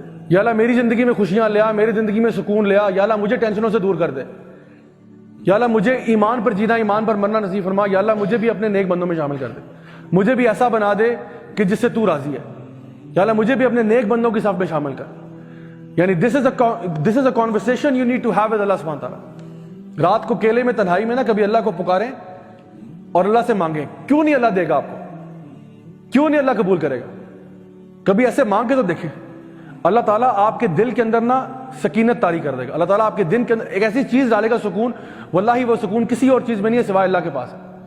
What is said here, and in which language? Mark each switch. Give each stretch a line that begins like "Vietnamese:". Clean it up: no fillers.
Urdu: یا اللہ میری زندگی میں خوشیاں لیا, میری زندگی میں سکون لیا. یا اللہ مجھے ٹینشنوں سے دور کر دے. یا اللہ مجھے ایمان پر جینا, ایمان پر مرنا نصیب فرما. یا اللہ مجھے بھی اپنے نیک بندوں میں شامل کر دے, مجھے بھی ایسا بنا دے کہ جس سے تو راضی ہے. یا اللہ مجھے بھی اپنے نیک بندوں کی صف میں شامل کر.
English: یعنی this is a conversation you need to have with Allah سبحانہ تعالیٰ.
Urdu: رات کو کیلے میں تنہائی میں نا کبھی اللہ کو پکاریں اور اللہ سے مانگیں. کیوں نہیں اللہ دے گا آپ کو, کیوں نہیں اللہ قبول کرے گا؟ کبھی ایسے مانگ کے تو دیکھیں, اللہ تعالیٰ آپ کے دل کے اندر نا سکینت طاری کر دے گا. اللہ تعالیٰ آپ کے دل کے اندر ایک ایسی چیز ڈالے گا, سکون. واللہ وہ سکون کسی اور چیز میں نہیں ہے سوائے اللہ کے پاس ہے.